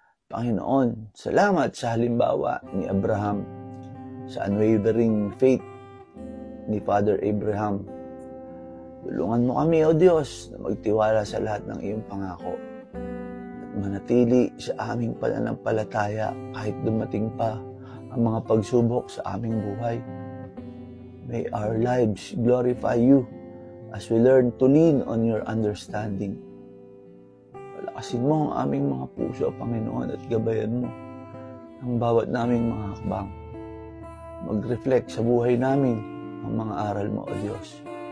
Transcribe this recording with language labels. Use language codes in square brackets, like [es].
[tl] Panginoon, salamat sa halimbawa ni Abraham, sa [en] unwavering faith [tl] ni Father Abraham. Tulungan mo kami, O Diyos, na magtiwala sa lahat ng iyong pangako at manatili sa aming pananampalataya kahit dumating pa ang mga pagsubok sa aming buhay. [en] May our lives glorify you as we learn to lean on your understanding. [tl] Palakasin mo ang aming mga puso, Panginoon, at gabayan mo ang bawat naming mga hakbang. Mag-reflect sa buhay namin ang mga aral mo, O Diyos.